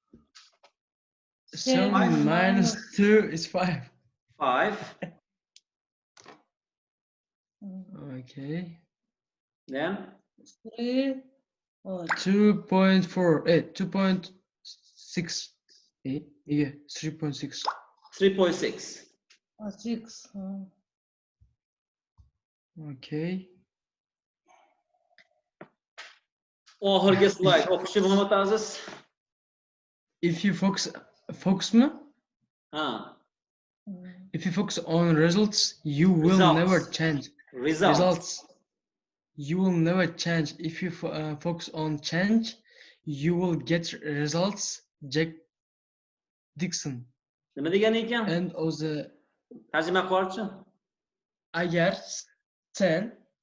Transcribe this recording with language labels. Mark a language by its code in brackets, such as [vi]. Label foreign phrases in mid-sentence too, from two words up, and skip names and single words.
[en] 7 minus 2 is 5. 5. Okay. Then 3. 2.4. 2.6. Yeah, 3.6. 3.6. 6. Okay. [uz] Oxirgi slide. O'qishni M.Aziz. [en] If you focus me? If you focus on results, you will never change. Results. You will never change. If you focus on change, you will get results. Jack Dixon. [uz] Nima degani ekan? And o'zi Tarjima qilchi. agar sen